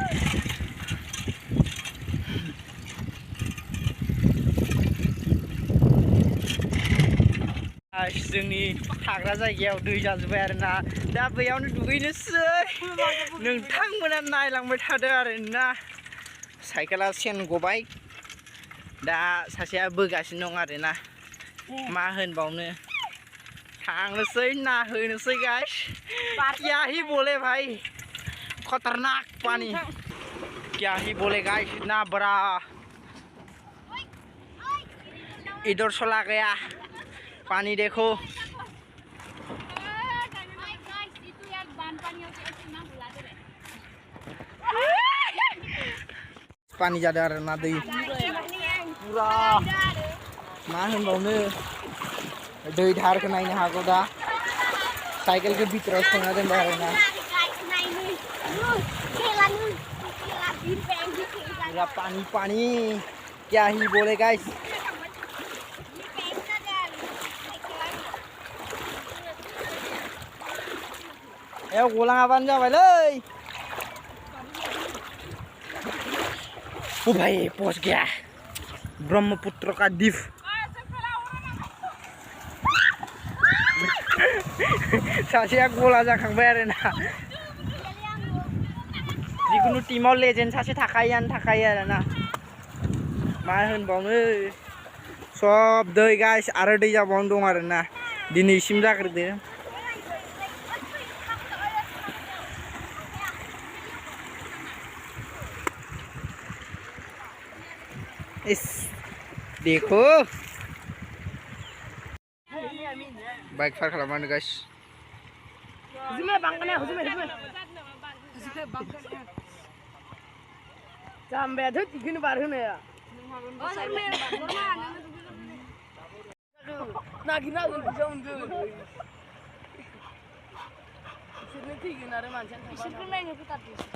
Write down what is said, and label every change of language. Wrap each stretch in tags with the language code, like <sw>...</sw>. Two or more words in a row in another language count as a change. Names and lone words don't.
<brx>जोंनि थाग्रा जायगायाव दै जाजोब्बाय आरोना दा बैयावनो दुगैनोसै नोंथांमोना नायलांबाय थादो आरोना साइकेला सेन गबाय दा सासेया बोगासिनो दं आरोना मा होनबावनो थांनोसै नायहैनोसै</brx> <hi>गाइस क्या ही बोले भाई खतरनाक पानी क्या ही बोले गाइस इतना बड़ा इधर चला गया पानी देखो पानी</hi> <brx>जादों आरोना दै पुरा मा होनबावनो दै धारखौ नायनो हागौ दा साइकेलखौ भितराव सोना दोनबाय आरोना</brx> <hi>पूरा पानी पानी क्या ही बोले गाइस ए</hi> <brx>गलाङाबानो जाबायलै ओ</brx> <hi>भाई पहुंच गया ब्रह्मपुत्र का द्वीप</hi> <brx>सासेया गला जाखांबाय आरोना जिखुनु टीमाव लेजेन्ड सासे थाखायो आरोना मा होनबावनो सब दै गाइस आरो दै जाबावनो दं आरोना दिनैसिम जाग्रोदो</brx> <hi>इस देखो</hi> <en>bike park</en> <brx>खालामनानै गाइस हुजुमे बांगना हुजुमे जाम्बायाथ' दिखौनो बारहोनाया नागिरना बिदियाव मोनगोन बिसोरनो थैगोन आरो मानसियानो बिसोरखौ नायनो फैथारदों</brx>